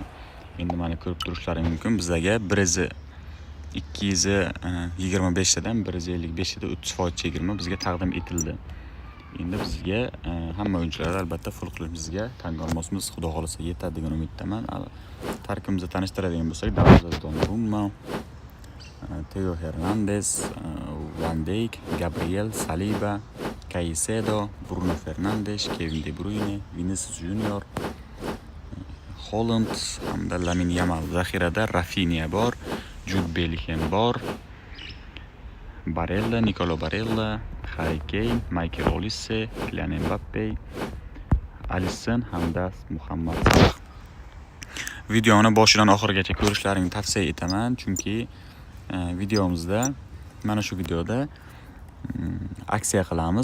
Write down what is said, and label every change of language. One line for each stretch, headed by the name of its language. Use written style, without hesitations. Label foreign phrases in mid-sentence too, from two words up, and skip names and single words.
Uzbek: Endi mana ko'rib turishlaring mumkin. Bizga 225 tadan 155 tada 30% chegirma bizga taqdim etildi. Endi bizga hamma o'yinchilar albatta full qilishimizga tanga olmosimiz xudo xolasa yetadi degan umiddaman. Tarkibimizni tanishtiradigan bo'lsak, Donnarumma, Theo Hernandez, Van Dijk, Gabriel, Saliba, Caicedo, Bruno Fernandes, Kevin De Bruyne, Vinicius Junior, Holland hamda Lamine Yamal. Zaxirada Rafinha bor, Jude Bellingham bor, Barella, Nicolo Barella, Harry Kane, Michael Olise, Kylian Mbappe, Alisson hamda Muhammad Salah. Videoni boshidan oxirigacha ko'rishlaringni tavsiya etaman, chunki videomizda mana shu videoda aksiya qilamiz.